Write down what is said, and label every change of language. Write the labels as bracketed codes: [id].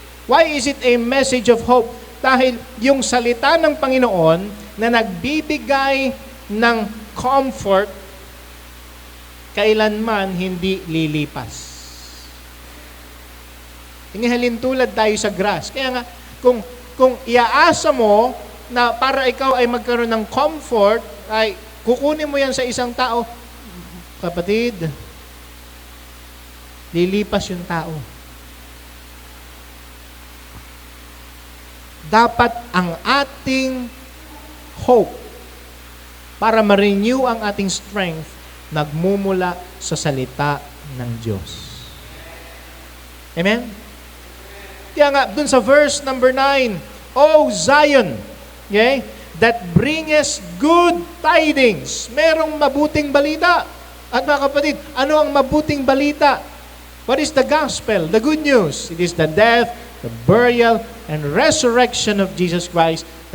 [en] Why is it a message of hope? [tl] Dahil yung salita ng Panginoon na nagbibigay ng comfort, kailanman hindi lilipas. Inihalin tulad tayo sa grass. Kaya nga, kung iaasa mo na para ikaw ay magkaroon ng comfort, ay kukunin mo yan sa isang tao, kapatid, lilipas yung tao. Dapat ang ating hope para ma-renew ang ating strength nagmumula sa salita ng Diyos. [en] Amen? [tl] Kaya nga, dun sa [en] verse number 9, O Zion, okay, that bringest good tidings. [tl] Merong mabuting balita. At mga kapatid, ano ang mabuting balita? [en] What is the gospel? The good news. It is the death, the burial, and resurrection of Jesus Christ.